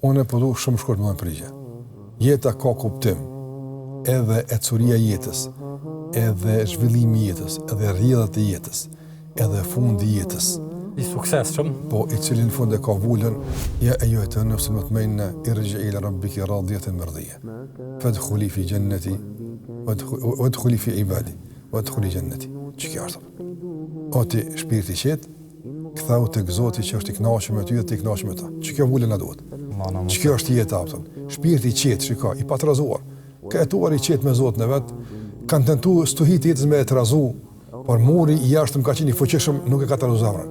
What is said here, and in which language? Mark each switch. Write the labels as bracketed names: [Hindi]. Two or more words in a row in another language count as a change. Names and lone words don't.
[Albanian] Unë po du shumë shkurt më përgjigje. Jeta ka kuptim, edhe ecuria jetës, edhe zhvillimi i jetës, edhe rrjedhat e jetës, edhe fundi i jetës. I suksesshëm, po i cili në fund e ka vullën, [Arabic] يا أيها النفس المطمئنة ارجعي إلى ربك راضية مرضية. فادخلي في جنتي وادخلي في عبادي وادخلي جنتي. [Albanian] Çka është? O ti shpirti i qetë, ktheu tek Zoti që është i kënaqur me ty dhe ti i kënaqur me ta. Çka vullën na duhet? Çka është jeta aftë? Shpirti i qetë, shikoj, i patrazuar. Ka jetuar i qetë me Zotin e vet, kanë tentuar stuhit jetës me e trazu, por muri i jashtëm ka qenë i fuqishëm, nuk e ka trazu zemrën.